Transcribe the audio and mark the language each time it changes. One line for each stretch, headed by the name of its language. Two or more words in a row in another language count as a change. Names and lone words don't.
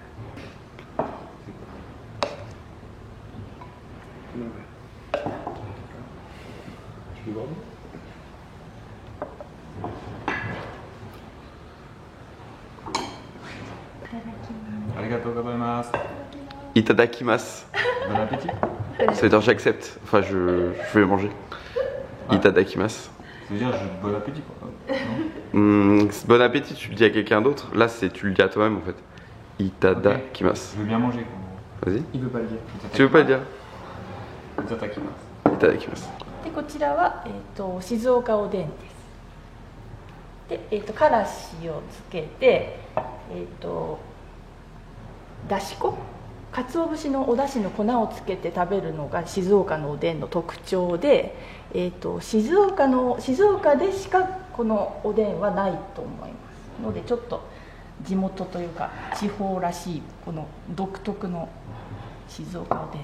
Japanese: ありがとうございます。いただきます.
French: Bon appétit. Ça veut dire j'accepte. Enfin, je vais manger. Itadakimasu. Ça veut dire bon appétit quoi. Bon appétit, tu le dis à quelqu'un d'autre. Là, tu le dis à toi-même en fait. Itadakimasu. Je veux bien manger quoi. Vas-y. Il veut pas le dire. Tu veux pas le dire?
Japanese: いただきます。いただきます。でこちらは、静岡おでんです。で、からしをつけて、だし粉、鰹節のおだしの粉をつけて食べるのが静岡のおでんの特徴で、静岡でしかこのおでんはないと思いますので、ちょっと地元というか地方らしいこの独特の静岡おでん。